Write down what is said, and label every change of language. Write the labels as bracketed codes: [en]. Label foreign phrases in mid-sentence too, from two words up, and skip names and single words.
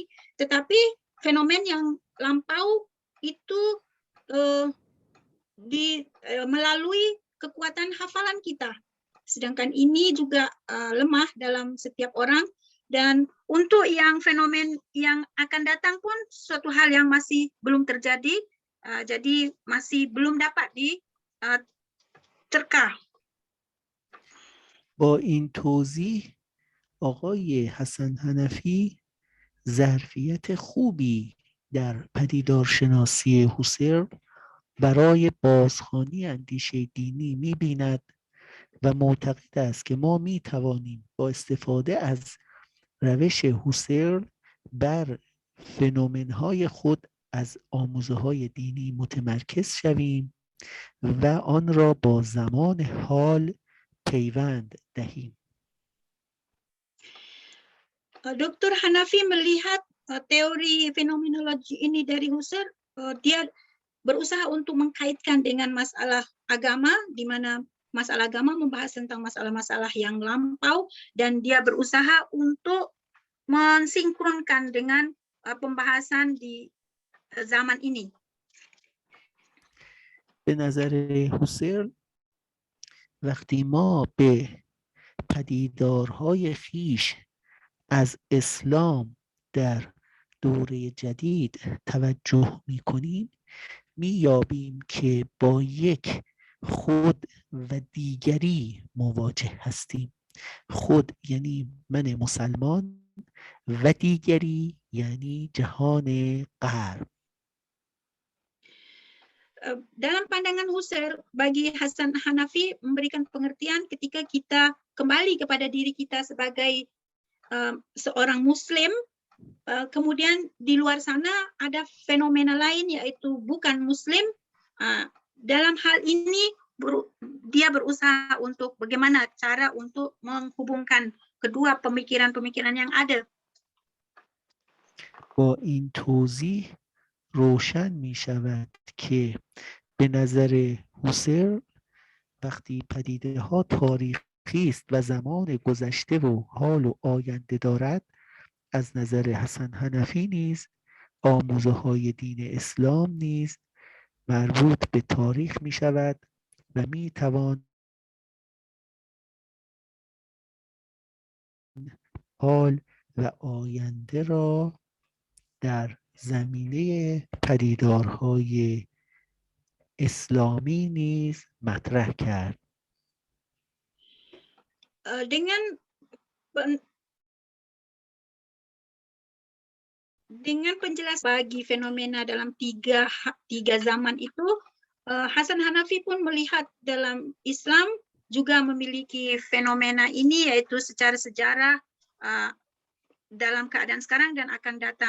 [id] Tetapi fenomen yang lampau itu melalui kekuatan hafalan kita. Sedangkan ini juga lemah dalam setiap orang. Dan untuk yang fenomen yang akan datang pun suatu hal yang masih belum terjadi, jadi masih belum dapat diterka. [fa] با این توضیح آقای حسن حنفی ظرفیت خوبی در پدیدارشناسی هوسرل برای بازخوانی اندیشه دینی می‌بیند و معتقد است که ما می‌توانیم با استفاده از روش هوسرل بر فنومن‌های خود از آموزه‌های دینی متمرکز شویم و آن را با زمان حال پیوند دهیم. [id] Dr. Hanafi melihat teori fenomenologi ini dari Husserl, dia berusaha untuk mengkaitkan dengan masalah agama, di mana masalah agama membahas tentang masalah-masalah yang lampau, dan dia berusaha untuk mensinkronkan dengan pembahasan di zaman ini. [fa] به نظر هوسرل وقتی ما به پدیدارهای خیش از اسلام در دوره جدید توجه می‌کنیم می‌یابیم که با یک خود و دیگری مواجه هستیم. خود یعنی من مسلمان و دیگری یعنی جهان غرب. [id] Dalam pandangan Husserl, bagi Hasan Hanafi memberikan pengertian ketika kita kembali kepada diri kita sebagai seorang Muslim, kemudian di luar sana ada fenomena lain yaitu bukan Muslim. Dalam hal ini dia berusaha untuk bagaimana cara untuk menghubungkan kedua pemikiran-pemikiran yang ada. [fa] با این توضیح روشن می شود که به نظر هوسرل وقتی پدیده ها تاریخی است و زمان گذشته و حال و آینده دارد، از نظر حسن حنفی نیز آموزه های دین اسلام نیز مربوط به تاریخ می شود و می توان حال و آینده را در زمینه پدیدارهای اسلامی نیز مطرح کرد. [id] Dengan penjelasan bagi fenomena dalam tiga zaman itu, Hasan Hanafi pun melihat dalam Islam juga memiliki fenomena ini, yaitu secara sejarah dalam keadaan sekarang dan akan datang.